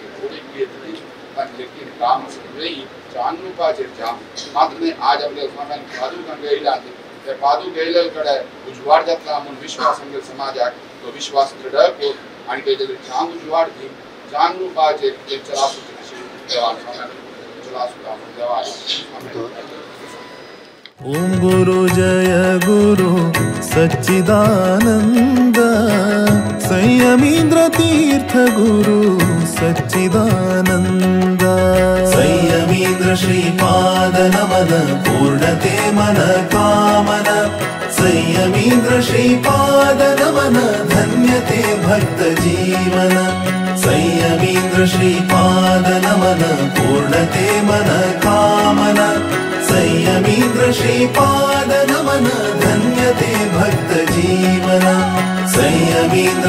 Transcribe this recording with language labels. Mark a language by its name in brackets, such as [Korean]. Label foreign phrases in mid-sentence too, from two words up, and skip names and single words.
[Konkani] लेकिन काम सगळे छान रुपाचेर जाम मात्र आज आमगे स्वाम्यान पादूक हांगा येयला ते पादूक येयले कडे उजवाड जातला म्हूण विश्वास आमगे समाजाक तो विश्वास दृढ कर आनी तेजेर छान उजवाड दी छान रुपाचेर एक चलासुची तशी देवान स्वाम्यान चलासुता म्हूण देवान [Sanskrit] ओम गुरु जय गुरु सच्चिदानंद संयमींद्र तीर्थ गुरु सच्चिदानंद संयमींद्र श्रीपाद नमन पूर्णते मन कामन संयमींद्र श्रीपाद नमन धन्यते भक्त जीवन संयमींद्र श्रीपाद नमन पूर्णते मन कामन संयमींद्र श्रीपाद नमन धन्यते भक्त जीवन संयमींद्र